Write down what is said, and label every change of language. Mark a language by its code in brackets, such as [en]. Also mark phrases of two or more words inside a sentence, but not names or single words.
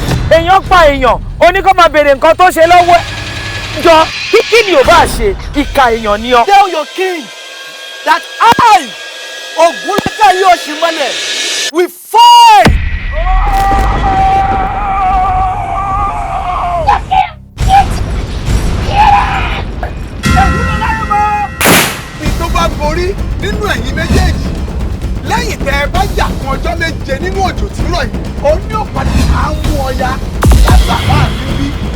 [yo] èèyàn pa èèyàn ó ní kó máa béèrè nǹkan tó ṣe lọ́wọ́ jọ kí ni ò bá ṣe ìka èèyàn ni ọ. [en] Tell your king that I, Ogunleke Yoshimole, will fight. [yo] tó bá borí nínú ẹ̀yin méjèèjì lẹ́yìn tẹ́ ẹ bá jà kan ọjọ́ méje nínú òjò tí rọ̀ yìí ó ní òpàdé àwọn ọya lágbàá àti bí.